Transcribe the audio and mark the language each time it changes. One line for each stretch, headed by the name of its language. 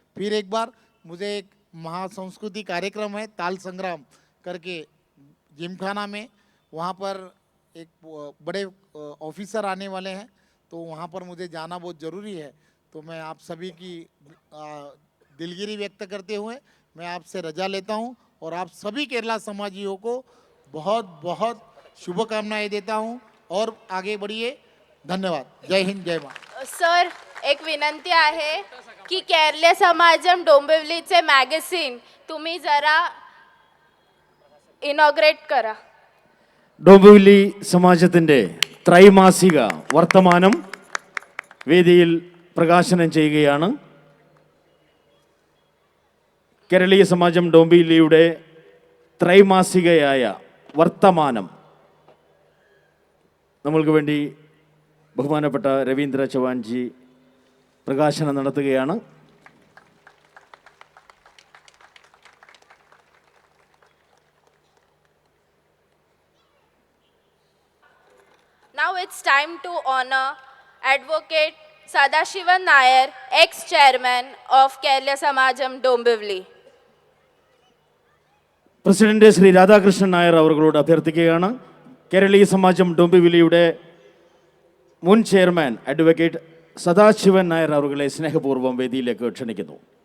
Hindi: फिर एक बार मुझे एक महासंस्कृति कार्यक्रम है ताल संग्राम करके जिमखाना में, वहाँ पर एक बड़े ऑफिसर आने वाले हैं, तो वहाँ पर मुझे जाना बहुत ज़रूरी है। तो मैं आप सभी की दिलगिरी व्यक्त करते हुए मैं आपसे रजा लेता हूँ और आप सभी केरला समाजियों को बहुत बहुत शुभकामनाएं देता हूँ और आगे बढ़िए। धन्यवाद। जय हिंद, जय माँ।
Marathi: सर, एक विनंती आहे की केरले समाजम डोंबिवलीचे मॅगझिन तुम्ही जरा इनॉग्रेट करा.
Malayalam: ഡോംബിവില്ലി സമാജത്തിൻ്റെ ത്രൈമാസിക വർത്തമാനം വേദിയിൽ പ്രകാശനം ചെയ്യുകയാണ്. കേരളീയ സമാജം ഡോംബിവില്ലിയുടെ ത്രൈമാസികയായ വർത്തമാനം നമ്മൾക്ക് വേണ്ടി ബഹുമാനപ്പെട്ട രവീന്ദ്ര ചവാൻജി പ്രകാശനം നടത്തുകയാണ്.
English: Now it's time to honor Advocate Sadashivan Nair, ex-chairman of Kerala Samajam Dombivli.
Malayalam: President Shri Radhakrishnan Nair അവர்களോട് അഭ്യർത്ഥിക്കുകയാണ്. കേരളീയ സമാജം ഡോംബിവില്ലിയുടെ മുൻ ചെയർമാൻ അഡ്വക്കേറ്റ് സദാശിവൻ നായർ അവരെ സ്നേഹപൂർവ്വം വേദിയിലേക്ക് ക്ഷണിക്കുന്നു.